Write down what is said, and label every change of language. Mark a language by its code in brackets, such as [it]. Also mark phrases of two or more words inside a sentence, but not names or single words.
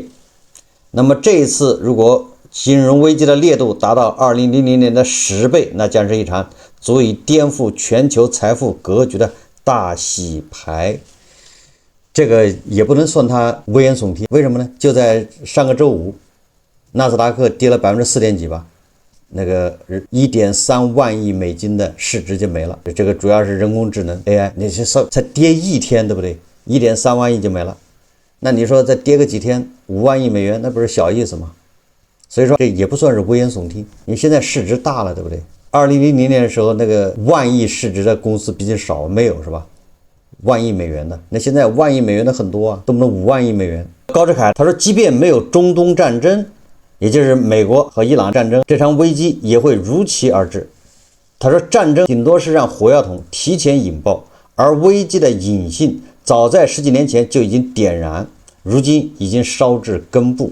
[zh] 那麼這一次如果金融危機的烈度達到2000年的10倍，那將是一場足以顛覆全球財富格局的大洗牌。這個也不能算它危言聳聽，為什麼呢？就在上個周五，納斯達克跌了4點幾吧，那個1.3萬億美金的市值就沒了。這個主要是人工智能 AI， 你才跌一天，对不对？1.3万億就沒了。那你說再跌個幾天，5萬億美元，那不是小意思嗎？所以說這也不算是危言聳聽，你現在市值大了，对不对？ 2000年的時候，那個萬億市值的公司比較少，沒有是吧？萬億美元的，那現在萬億美元的很多啊，動不動5萬億美元。高志凱他說，即便沒有中東戰爭，也就是美國和伊朗戰爭，這場危機也會如期而至。他說，戰爭頂多是讓火藥桶提前引爆，而危機的引信早在10幾年前就已經點燃，如今已經燒至根部。